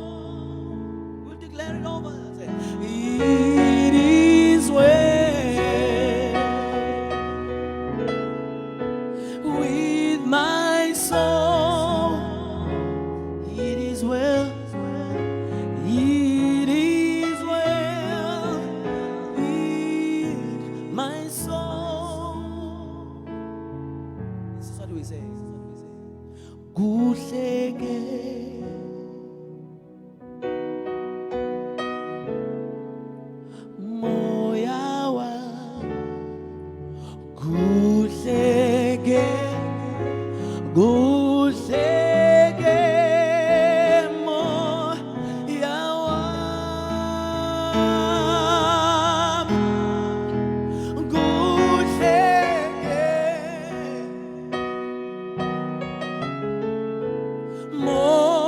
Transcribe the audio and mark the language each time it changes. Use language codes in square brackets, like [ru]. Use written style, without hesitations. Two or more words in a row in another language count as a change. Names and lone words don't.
[en] We'll declare it over. It is well with my soul. It is well. It is well with my soul. This is what we say. [zu] Kuhleke moya wami, kuhleke, kuhleke moya wami, kuhleke moya